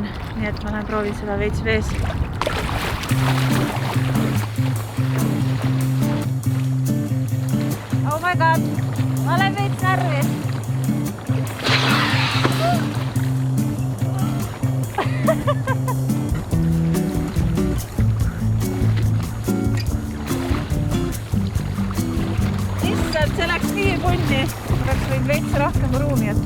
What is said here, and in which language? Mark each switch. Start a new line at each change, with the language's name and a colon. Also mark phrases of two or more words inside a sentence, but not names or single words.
Estonian: Nii et ma lähen proovin seda veits vees.
English: Oh my god,
Estonian: ma olen veits närvis. See läks nii punni, peaks võid veits rohkem ruumi jätta.